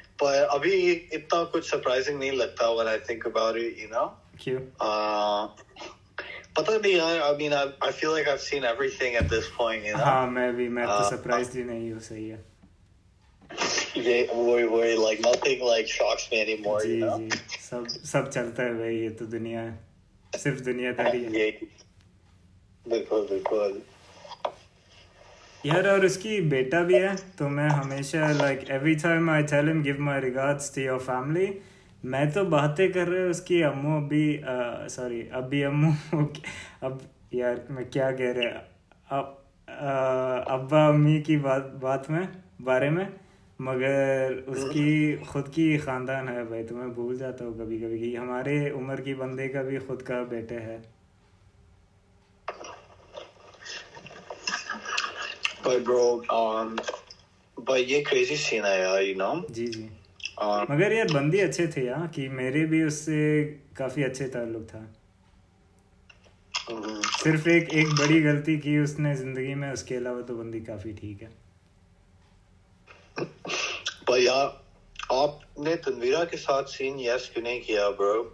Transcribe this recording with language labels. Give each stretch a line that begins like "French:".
Hindi: पर अभी इतना कुछ सरप्राइजिंग नहीं लगता
English: when I think about it, you know.
Hindi: क्यों? पता नहीं यार.
English: I mean, I feel like I've seen everything at this point, you know.
Hindi: हाँ मैं तो सरप्राइज ही नहीं हूँ, सही है। ये वही
English: like nothing like shocks me anymore,
Hindi: ji
English: you know.
Hindi: जी, सब चलता है भाई, ये तो दुनिया है, सिर्फ दुनियादारी है ये बिल्कुल. यार। और उसकी बेटा भी है, तो मैं हमेशा
English: Like every time I tell him give my regards to your family.
Hindi: मैं तो बातें कर रहे उसकी अम्मू अभी, सॉरी अभी अम्मू अब यार मैं क्या कह रहे अब अब्बा अम्मी की बात में बारे में। मगर उसकी खुद की ख़ानदान है भाई, तो मैं भूल जाता हूँ कभी कभी कि हमारे उम्र की बंदे का भी खुद का बेटे है।
English: But bro, but
Hindi: ये
English: crazy scene
Hindi: है यार,
English: you know.
Hindi: जी जी. मगर यार बंदी अच्छे थे यार, कि मेरे भी उससे काफ़ी अच्छे ताल्लुक था. सिर्फ एक बड़ी गलती की उसने ज़िंदगी में, उसके अलावा तो बंदी काफ़ी ठीक है. पर यार आपने तनवीरा के साथ सीन यस क्यों नहीं किया ब्रो?